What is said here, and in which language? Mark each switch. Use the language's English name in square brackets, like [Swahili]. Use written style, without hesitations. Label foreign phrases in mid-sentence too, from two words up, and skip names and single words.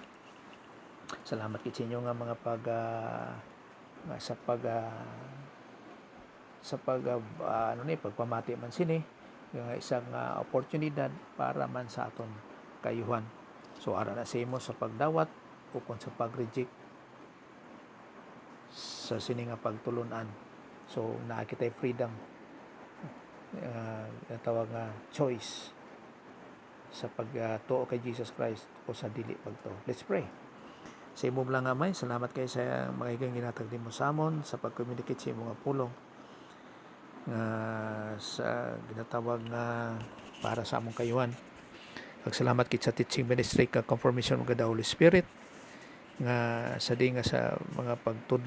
[Hiligaynon] Salamat kit sa inyo nga mga pagpamati man sini nga isang oportunidad para man sa aton kayuhan. So ara na sa imo sa pagdawat o kung sa pag-reject sa sini nga pagtulunan. [Cebuano] So naa kitay freedom, tawag nga choice sa pagtuo kay Jesus Christ o sa dili pagtuo. [English] Let's pray. [Hiligaynon] Sa imo lang amay, salamat kay sa mga igang ginatagdi mo samon sa pag-communicate sa imo nga pulong sa ginatawag nga para sa among kayuhan. Salamat kit sa [English] teaching ministry [Hiligaynon] kag confirmation mga Holy Spirit nga sa di nga sa mga pagtudlo